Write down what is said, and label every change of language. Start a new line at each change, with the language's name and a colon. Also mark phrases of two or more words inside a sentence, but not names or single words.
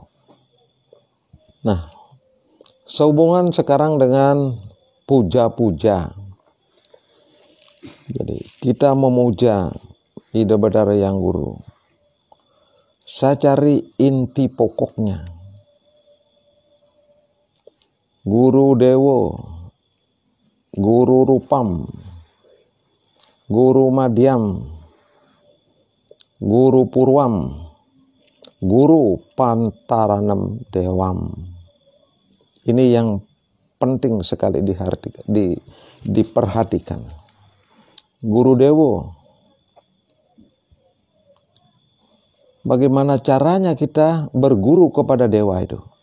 Indonesian: Nah, sehubungan sekarang dengan puja-puja. Jadi kita memuja Ida Betara Yang Guru. Saya cari inti pokoknya.
Sanskrit: Guru Dewo, Guru Rupam, Guru Madhyam, Guru Purwam, Guru Pantaranam Dewam.
Indonesian: Ini yang penting sekali diperhatikan.
Sanskrit: Guru Dewo.
Indonesian: Bagaimana caranya kita berguru kepada dewa itu?